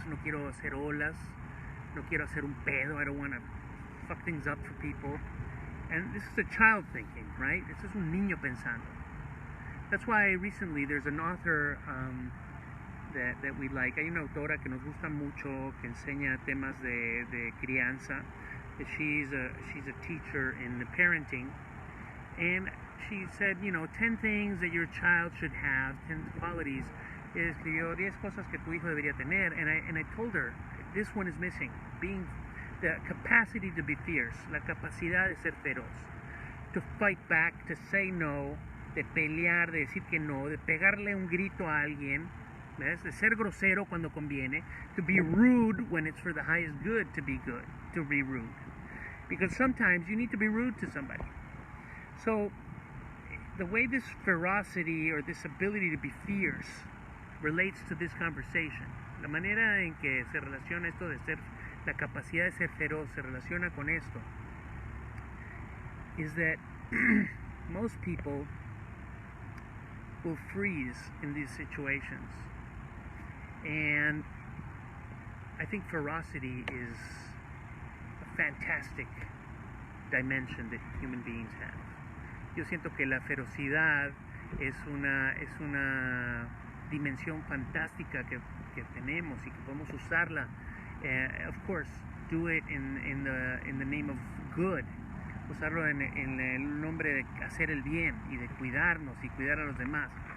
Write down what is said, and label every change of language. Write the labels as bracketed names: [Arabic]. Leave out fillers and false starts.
[Spanish] No quiero hacer olas. No quiero hacer un pedo. [English] I don't want to fuck things up for people. And this is a child thinking, right? This is [Spanish] un niño pensando. [English] That's why recently there's an author that we like. [Spanish] Hay una autora que nos gusta mucho, que enseña temas de crianza. [English] She's a teacher in parenting. And she said, 10 things that your child should have, 10 qualities. [Spanish] Escribió 10 cosas que tu hijo debería tener. [English] And I told her, this one is missing. Being the capacity to be fierce, [Spanish] la capacidad de ser feroz, [English] to fight back, to say no, [Spanish] de pelear, de decir que no, de pegarle un grito a alguien, ¿ves? De ser grosero cuando conviene, [English] to be rude when it's for the highest good, to be rude. Because sometimes you need to be rude to somebody. So the way this ferocity or this ability to be fierce relates to this conversation, [Spanish] la manera en que se relaciona esto de ser, la capacidad de ser feroz se relaciona con esto, [English] is that most people will freeze in these situations. And I think ferocity is a fantastic dimension that human beings have. [Spanish] Yo siento que la ferocidad es una dimensión fantástica que tenemos y que podemos usarla. [English] Of course, do it in the name of good. [Spanish] Usarlo en el nombre de hacer el bien y de cuidarnos y cuidar a los demás.